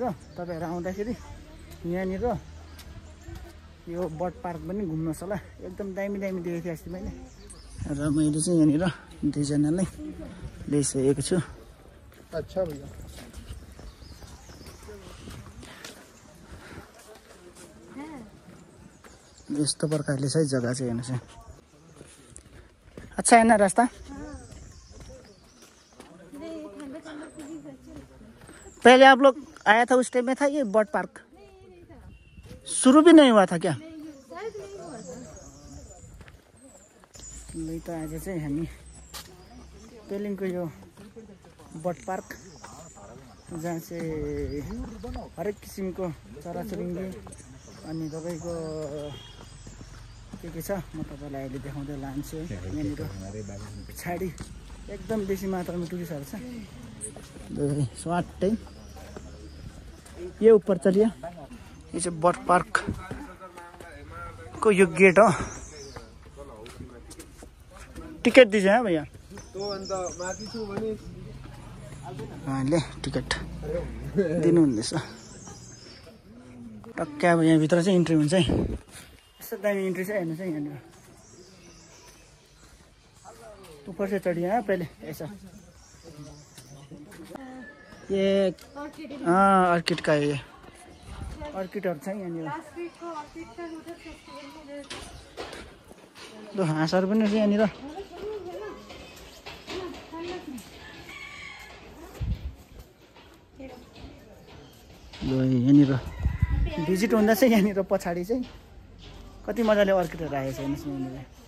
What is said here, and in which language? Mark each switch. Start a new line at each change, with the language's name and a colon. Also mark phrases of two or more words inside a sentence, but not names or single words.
Nepali: तपाईहरु आउँदाखेरि यहाँनिर यो बर्ड पार्क पनि घुम्नुहोस् होला, एकदम दामी दामी देखेको थिएँ अस्ति मैले। र मैले चाहिँ यहाँनिर दुईजनालाई ल्याइसकेको छु।
Hindi: अच्छा भैया
Nepali: यस्तो प्रकारले चाहिँ जग्गा चाहिँ हेर्नुहोस्।
Hindi: अच्छा है ना रास्ता? पहले आप लोग आया था उस टाइम में था ये बर्ड पार्क? शुरू भी नहीं हुआ था क्या?
Nepali: नहीं तो आज चाहिँ हामी पेलिङको यो बर्ड पार्क जहाँ चाहिँ हरेक किसिमको चराचुरुङ्गी अनि तपाईको के छ म तपाईलाई अहिले देखाउँदै लान्छु। यहाँनिर पछाडि एकदम बेसी मात्रामा टुरिस्टहरु छ। स्वाटै
Hindi: ये ऊपर चलिए,
Nepali: ये चाहिँ बर्ड पार्क को यो गेट हो।
Hindi: टिकट दीजिए है भैया।
Nepali: ले टिकट दिनुहुँदैछ। टक्कै अब यहाँभित्र चाहिँ इन्ट्री हुन्छ है। यस्तो दामी इन्ट्री छ हेर्नुहोस् है यहाँनिर।
Hindi: ऊपर से चढ़िए है पहले ऐसा। ये अर्किड का है,
Nepali: ये अर्किडहरु छ यहाँनिर। ल हाँसहरु पनि छ यहाँनिर। ल यहाँनिर भिजिट हुँदा चाहिँ यहाँनिर पछाडि चाहिँ कति मजाले अर्किडहरु राखेको छ हेर्नुहोस् यहाँनिर।